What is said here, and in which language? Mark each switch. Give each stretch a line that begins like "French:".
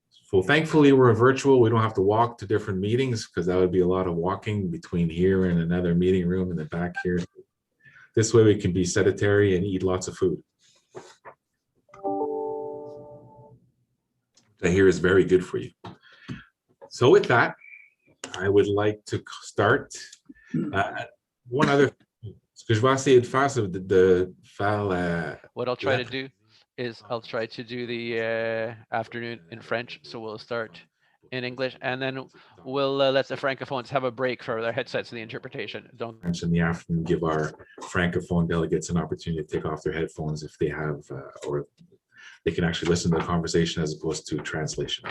English: So thankfully, we're virtual. We don't have to walk to different meetings, because that would be a lot of walking between here and another meeting room in the back here. This way we can be sedentary and eat lots of food. I hear is very good for you. So with that, I would like to start. One other,
French: ce que je vais essayer de faire, c'est de faire
English: What I'll try to do is I'll try to do the afternoon in French. So we'll start in English, and then we'll let the Francophones have a break for their headsets and the interpretation. Don't in the afternoon, give our Francophone delegates an opportunity to take off their headphones if they have, or they can actually listen to the conversation as opposed to translation.